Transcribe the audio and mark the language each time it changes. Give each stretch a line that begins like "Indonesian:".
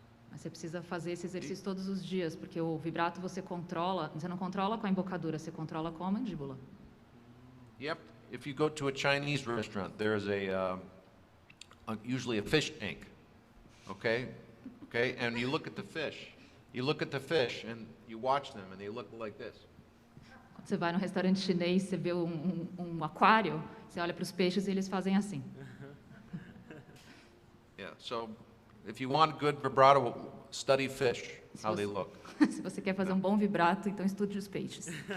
Portuguese: Mas você precisa fazer esse exercício todos os dias, porque o vibrato você não controla com a embocadura, você controla com a mandíbula.
English: Yep. If you go to a Chinese restaurant, there's usually a fish tank. Okay? Okay? And you look at the fish. You look at the fish and you watch them and they look like this.
Portuguese: Quando você vai no restaurante chinês, você vê um aquário, você olha para os peixes e eles fazem assim.
English: Yeah. So if you want good vibrato, study fish, how they look.
Portuguese: Se você quer fazer um bom vibrato, então estude os peixes.